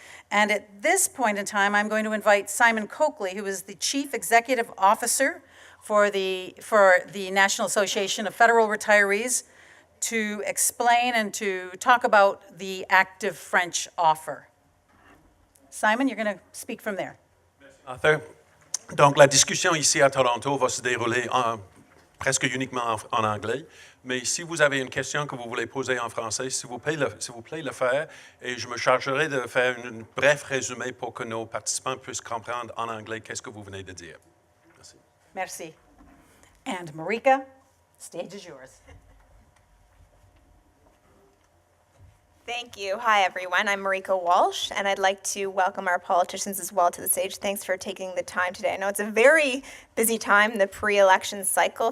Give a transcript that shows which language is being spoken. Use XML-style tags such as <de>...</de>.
<en>And at this point in time, I'm going to invite Simon Coakley, who is the Chief Executive Officer for the National Association of Federal Retirees, to explain and to talk about the active French offer. Simon, you're going to speak from there. Arthur.</en> <fr>Donc, la discussion ici à Toronto va se dérouler presque uniquement en anglais. Mais si vous avez une question que vous voulez poser en français, s'il vous plaît, le faire. Et je me chargerai de faire un bref résumé pour que nos participants puissent comprendre en anglais qu'est-ce que vous venez de dire. Merci. Merci.</fr> <en>And Marika, stage is yours. Thank you. Hi, everyone. I'm Marika Walsh, and I'd like to welcome our politicians as well to the stage. Thanks for taking the time today. I know it's a very busy time, the pre-election cycle.</en>